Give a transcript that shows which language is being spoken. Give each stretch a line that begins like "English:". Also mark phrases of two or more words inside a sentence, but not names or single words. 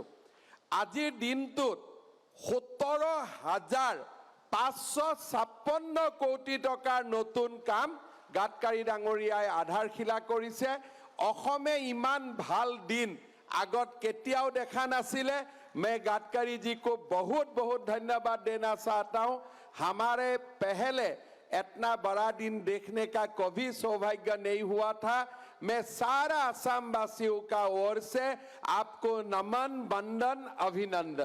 Assamese: আজিৰ দিনটোত 17,556 কোটি টকাৰ নতুন কাম গাডকাৰী ডাঙৰীয়াই আধাৰশিলা কৰিছে। অসমে ইমান ভাল দিন আগত কেতিয়াও দেখা নাছিলে।
Hindi: मैं गडकरी जी को बहुत बहुत धन्यवाद देना चाहता हूँ। हमारे पहले इतना बड़ा दिन देखने का कभी सौभाग्य नहीं हुआ था। मैं सारा असम वासियों का ओर से आपको नमन, वंदन, अभिनंदन।